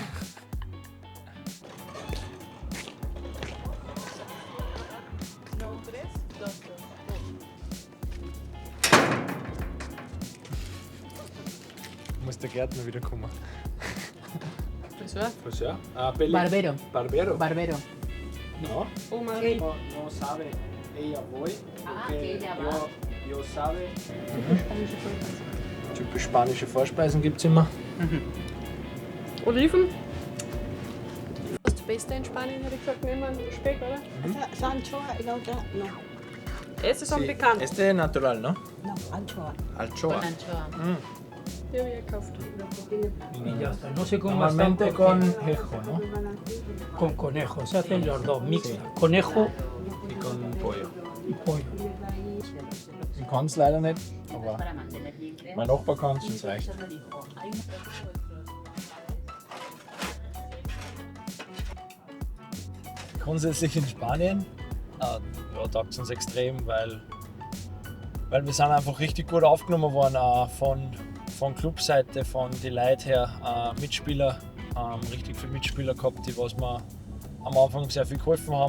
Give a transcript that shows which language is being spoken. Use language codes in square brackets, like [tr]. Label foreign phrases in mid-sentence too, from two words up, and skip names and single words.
[de] Muss der Gärtner wieder kommen. Friseur? Friseur? [es] Barbero. Barbero? Barbero. No. [de] Oma. [es] No sabe ella voy. que ella va. Yo sabe. [de] Typisch spanische Vorspeisen gibt es immer. Oliven? Das Beste in Spanien, hätte ich gesagt, nehmen wir Speck, oder? [es] Esa anchoa y la otra no. Esse son picante. Este es natural, ¿no? No, anchoa. Anchoa. Con anchoa. [de] Ja, wie gekauft. [es] Y ya está. No sé cómo Normalmente están con porque- jejo, ¿no? con conejo. Se hacen los dos, mixta. Conejo Y con pollo. y pollo. [de] Ich kann es leider nicht, aber [es] Para mantener bien crema. [de] mein Nachbar kann es, das reicht. [es] Solo dijo, hay un- [de] Grundsätzlich in Spanien ja, taugt es uns extrem, weil wir sind einfach richtig gut aufgenommen worden, auch von Clubseite, von den Leuten her, Mitspieler, richtig viele Mitspieler gehabt, die was mir am Anfang sehr viel geholfen haben.